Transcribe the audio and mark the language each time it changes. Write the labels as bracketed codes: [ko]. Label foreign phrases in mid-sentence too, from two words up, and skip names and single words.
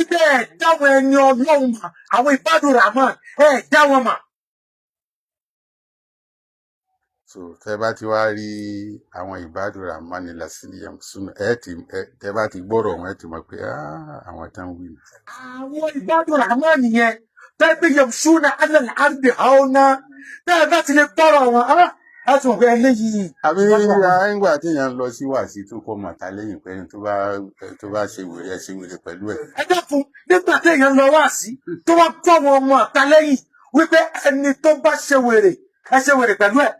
[yo] bẹ́ẹ̀ dáwọn ẹni Ọlọ́run mọ̀ àwọn [ar] عباد الرحمن [yo] dá wọn mọ̀. so tẹ bá ti wá rí àwọn [ar] عباد الرحمن [yo] ní lasiliam súnmọ́ tẹ bá ti gbọ́rọ̀ wọn ẹ ti mọ̀ pé àwọn tán wí ni. àwọn [ar] عباد الرحمن [yo] yẹn tẹ́gbẹ́ [ar] يمشون على الأرض هونا [yo] tẹ́ bá ti lè gbọ́rọ̀ wọn á ti mọ̀ pé eléyìí. àbí nígbà tí èèyàn lọ sí wàásí tó kọ́ mọ̀ta lẹ́yìn pé tó bá ṣe wèrè ẹ ṣe wèrè pẹ̀lú ẹ̀. ẹ dákun nígbà tí èèyàn lọ wàásí tó wá kọ́ wọn ọmọ ọ̀tá lẹ́yìn wípé ẹni tó bá ṣe wèrè ẹ ṣe wèrè pẹ̀lú ẹ̀.